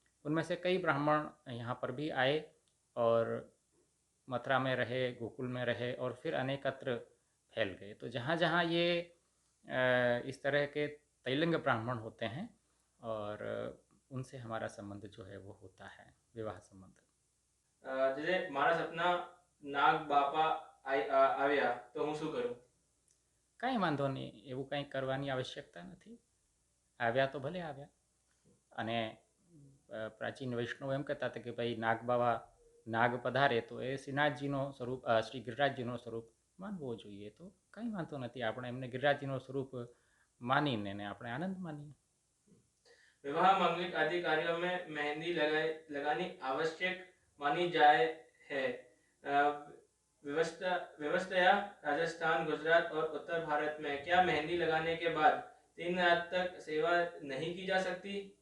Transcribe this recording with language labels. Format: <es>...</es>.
<hi>उनमें से कई ब्राह्मण यहाँ पर भी आए और मथुरा में रहे, गोकुल में रहे और फिर अनेकत्र फैल गए। तो जहाँ जहाँ ये इस तरह के तेलंग ब्राह्मण होते हैं और उनसे हमारा संबंध जो है वो होता है, विवाह संबंध। जैसे</hi> <gu>મારા સપના નાગ બાપા આવ્યા તો હું શું કરું? કાંઈ વાંધો નહીં, એવું કંઈ કરવાની આવશ્યકતા નથી. આવ્યા તો ભલે આવ્યા. અને પ્રાચીન વૈષ્ણવ એમ કહેતા હતા કે ભાઈ નાગ બાવા નાગ પધારે તો એ શ્રીનાથજીનો સ્વરૂપ શ્રી ગિરિરાજજીનો સ્વરૂપ માનવો જોઈએ. તો કંઈ વાંધો નથી, આપણે એમને ગિરિરાજજીનો સ્વરૂપ માનીને ને આપણે આનંદ માનીએ.</gu> <hi>विवाह मांगलिक आदि कार्यों में मेहंदी लगानी आवश्यक मानी जाए है। व्यवस्थया राजस्थान, गुजरात और उत्तर भारत में क्या मेहंदी लगाने के बाद 3 रात तक सेवा नहीं की जा सकती?</hi>